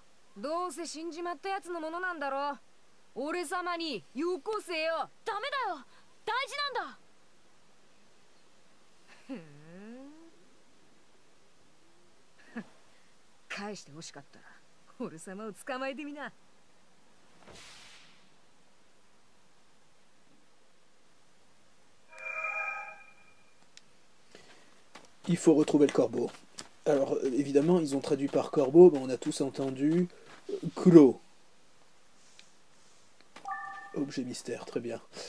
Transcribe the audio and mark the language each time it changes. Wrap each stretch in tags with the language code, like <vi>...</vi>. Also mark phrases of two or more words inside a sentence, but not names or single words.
<ja>どうせ死んじまったやつのものなんだろ。俺様によこせよ。ダメだよ、大事なんだ。返してほしかったら俺様を捕まえてみな。</ja> <fr>Il faut retrouver le corbeau. Alors, évidemment, ils ont traduit par corbeau, mais on a tous entendu Kuro. Objet mystère, très bien.</fr>